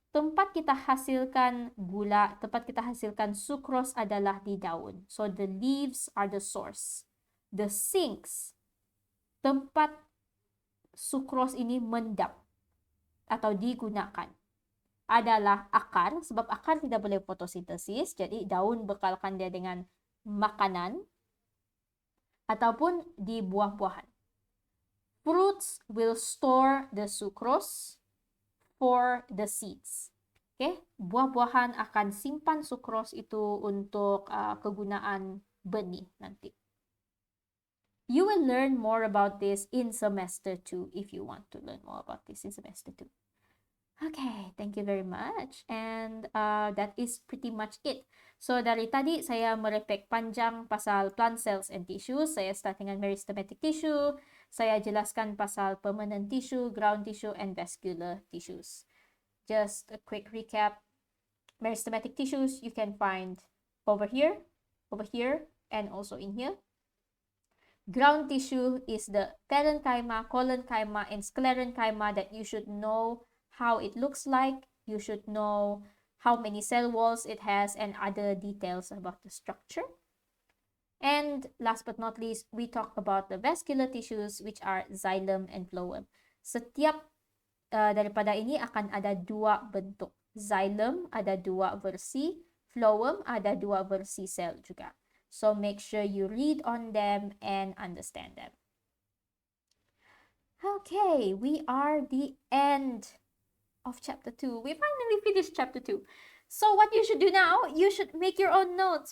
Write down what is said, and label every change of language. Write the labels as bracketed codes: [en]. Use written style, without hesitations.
[ms] Tempat kita hasilkan gula, tempat kita hasilkan sucrose adalah di daun. [en] So the leaves are the source. The sinks, [ms] tempat sucrose ini mendap atau digunakan, adalah akar. Sebab akar tidak boleh fotosintesis, jadi daun bekalkan dia dengan makanan ataupun di buah-buahan. [en] Fruits will store the sucrose for the seeds. [ms] Okay, buah-buahan akan simpan sucrose itu untuk kegunaan benih nanti. [en] You will learn more about this in semester 2 if you want to learn more about this in semester 2. Okay, thank you very much. And that is pretty much it. [ms] So dari tadi saya merepek panjang pasal [en] plant cells and tissues. [ms] Saya start dengan meristematic tissue. Saya jelaskan pasal permanent tissue, ground tissue, and vascular tissues. [en] Just a quick recap. Meristematic tissues you can find over here, and also in here. Ground tissue is the Parenchyma, Collenchyma, and Sclerenchyma that you should know how it looks like. You should know how many cell walls it has and other details about the structure. And last but not least, we talk about the vascular tissues, which are xylem and phloem. [ms] Setiap daripada ini akan ada dua bentuk. Xylem ada dua versi, phloem ada dua versi sel juga. [en] So make sure you read on them and understand them. Okay, we are the end of chapter 2. We finally finished chapter 2. So what you should do now, you should make your own notes.